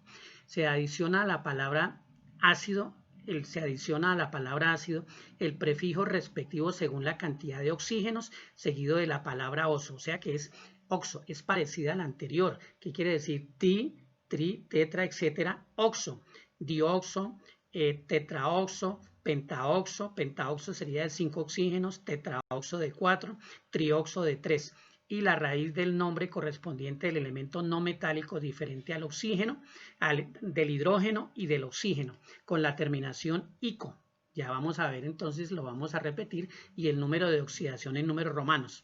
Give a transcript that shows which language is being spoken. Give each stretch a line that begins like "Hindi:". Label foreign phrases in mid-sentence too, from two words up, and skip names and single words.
Spanish: Se adiciona a la palabra ácido, el prefijo respectivo según la cantidad de oxígenos, seguido de la palabra oso, o sea que es oxo, es parecida a la anterior. ¿Qué quiere decir? Di, tri, tetra, etcétera, oxo, dioxo, tetraoxo, pentaoxo sería de 5 oxígenos, tetraoxo de 4, trioxo de 3. Y la raíz del nombre correspondiente del elemento no metálico diferente al oxígeno, del hidrógeno y del oxígeno, con la terminación ico. Ya vamos a ver, entonces lo vamos a repetir, y el número de oxidación en números romanos.